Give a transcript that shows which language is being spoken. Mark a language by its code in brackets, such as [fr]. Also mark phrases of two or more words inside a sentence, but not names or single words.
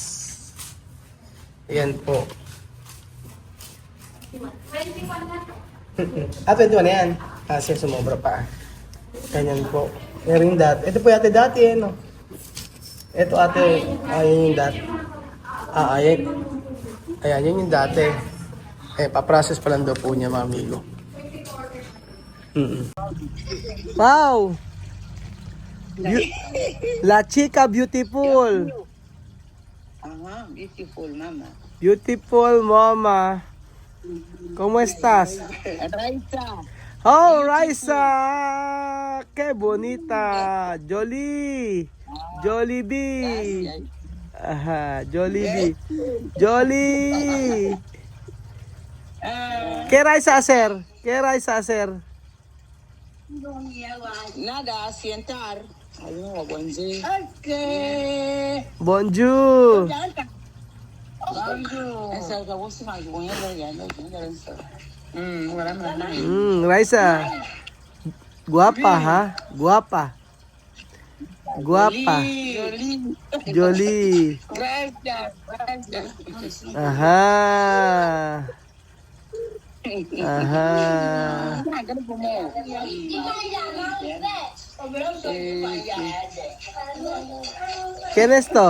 [tl] Ayan po. 21 na yan. Kasi sumobra pa. Ganyan po. Meron yung dati. Ito po yate dati no? Ito ate. Ayan yung dati. Ayan yun yung dati. Pa-process pa lang daw po niya mga amigo. Wow! [es] La chica beautiful. [en] Beautiful mama. Beautiful mama. [es] ¿Cómo estás? Raisa. Oh, Raisa. Qué bonita. [fr] Jolie. Jollibee. [es] Ajá, Jollibee. Jolie. ¿Qué Raisa hacer? ¿Qué Raisa hacer? Nada, sentar. [tl] Ayun, [fr] bonjour. Okay. Bonjour. Bonjour. Esa ka bosi ma ko yan yan yan. [tl] Wala man na. Raisa. [es] Guapa, ha? Guapa. Guapa. [fr] Jolie. [es] Gracias. Ajá. Ajá. ¿Quién es esto?